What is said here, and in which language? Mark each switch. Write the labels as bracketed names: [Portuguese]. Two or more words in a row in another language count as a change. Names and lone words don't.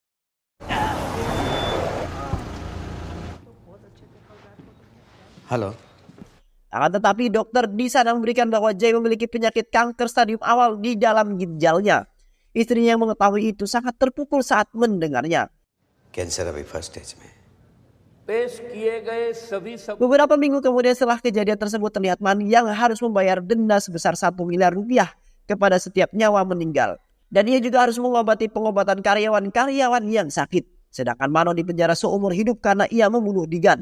[Indonesian] Halo. Akan tetapi dokter di sana memberikan bahwa Jay memiliki penyakit kanker stadium awal di dalam ginjalnya. Istrinya yang mengetahui itu sangat terpukul saat mendengarnya. [Hindi] कैंसर अभी [English] first stage [Hindi] में. [Indonesian] Beberapa minggu kemudian setelah kejadian tersebut terlihat Mani yang harus membayar denda sebesar 1 miliar rupiah kepada setiap nyawa meninggal. Dan ia juga harus mengobati pengobatan karyawan-karyawan yang sakit. Sedangkan Mano dipenjara seumur hidup karena ia membunuh Digan.